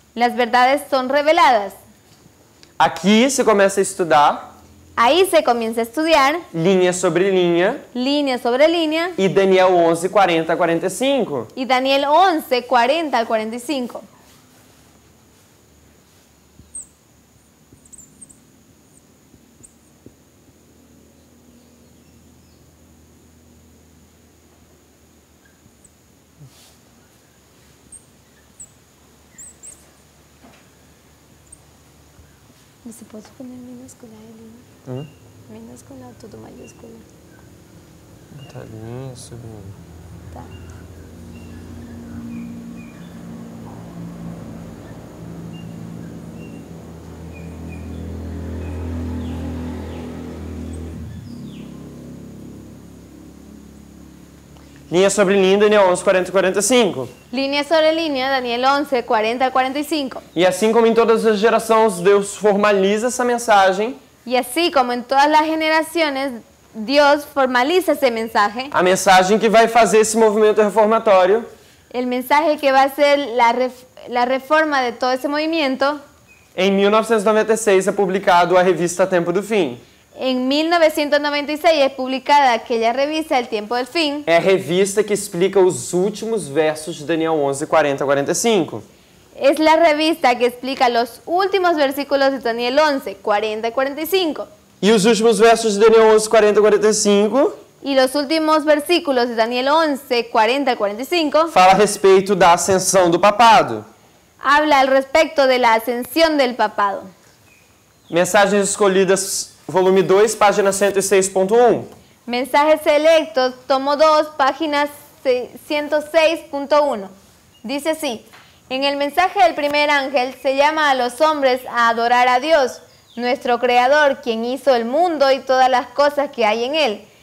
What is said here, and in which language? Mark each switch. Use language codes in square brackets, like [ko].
[es] las verdades son reveladas. [pt] Aqui se começa a estudar [es] Ahí se comienza a estudiar [pt] linha sobre linha [es] línea sobre línea [pt] e Daniel 11, 40 a 45. [es] y Daniel 11, 40 al 45. ¿Se puede poner minúscula, Elina? Minúscula o todo mayúscula? [pt] Botar linha sobre linha. Tá. Linha sobre linha, Daniel 11, 40 e 45. [es] Línea sobre línea, Daniel 11, 40 al 45. [pt] E assim como em todas as gerações, Deus formaliza essa mensagem [es] Y así como en todas las generaciones, Dios formaliza ese mensaje, [pt] a mensagem que vai fazer esse movimento reformatório, [es] el mensaje que va a ser la reforma de todo ese movimiento. [pt] em 1996 é publicado a revista Tempo do Fim. [es] En 1996 es publicada aquella revista El Tiempo del Fin. [pt] É a revista que explica os últimos versos de Daniel 11, 40 a 45. [es] Es la revista que explica los últimos versículos de Daniel 11, 40 y 45. [pt] E os últimos versos de Daniel 11, 40 a 45 [es] Y los últimos versículos de Daniel 11, 40 y 45 [pt] fala a respeito da ascensão do papado. [es] habla al respecto de la ascensión del papado. [pt] Mensagens escolhidas, volume 2, página 106.1. [es] Mensajes selectos, tomo 2, página 106.1. Dice así: en el mensaje del primer ángel se llama a los hombres a adorar a Dios, nuestro Creador, quien hizo el mundo y todas las cosas que hay en él.